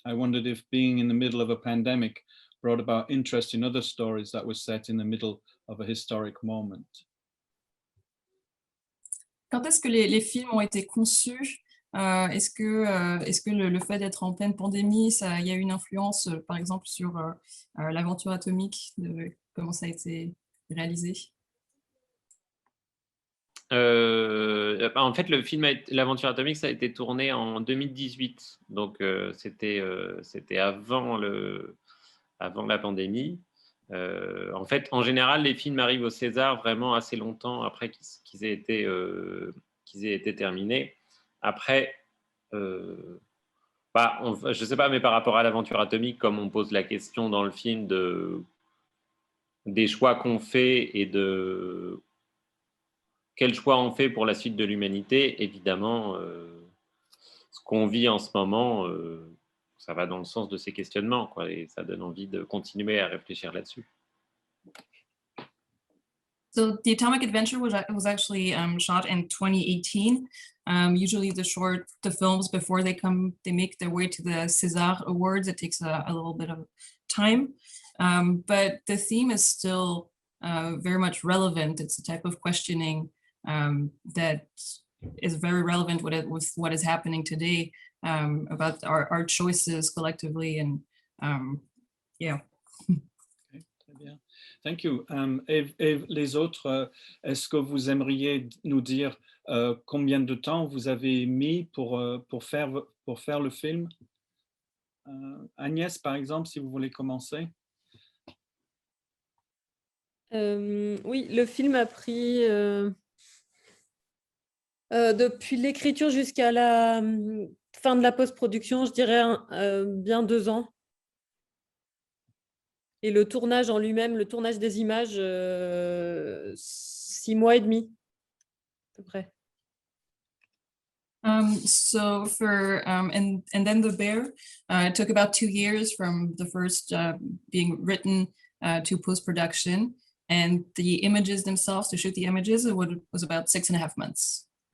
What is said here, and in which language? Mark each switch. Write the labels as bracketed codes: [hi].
[en] I wondered if being in the middle of a pandemic brought about interest in other stories that were set in the middle of a historic moment. [fr] Quand est-ce que les films ont été conçus? Est-ce que le fait d'être en pleine pandémie, il y a eu une influence, par exemple, sur l'aventure atomique, comment ça a été réalisé? En fait, le film L'Aventure Atomique, ça a été tourné en 2018. Donc, c'était avant la pandémie. En fait, en général, les films arrivent au César vraiment assez longtemps après qu'ils aient été terminés. Après, je ne sais pas, mais par rapport à l'Aventure Atomique, comme on pose la question dans le film des choix qu'on fait et de quel choix on fait pour la suite de l'humanité, évidemment, ce qu'on vit en ce moment, ça va dans le sens de ces questionnements, quoi, et ça donne envie de continuer à réfléchir là-dessus. [en] So The Atomic Adventure was actually shot in 2018. Usually the films, before they make their way to the César Awards, it takes a little bit of time. But the theme is still very much relevant. It's a type of questioning that is very relevant with what is happening today about our choices collectively. And yeah. [fr] Okay, très bien. [en] Thank you. [fr] Et les autres, est-ce que vous aimeriez nous dire combien de temps vous avez mis pour faire le film? Agnès, par exemple, si vous voulez commencer. Oui, le film a pris depuis l'écriture jusqu'à la fin de la post-production, je dirais bien 2 ans. Et le tournage en lui-même, le tournage des images, 6 mois et demi, à peu près. [en] So for and then The Bear, it took about 2 years from the first being written to post-production, and the images themselves, to shoot the images, it was about 6.5 months.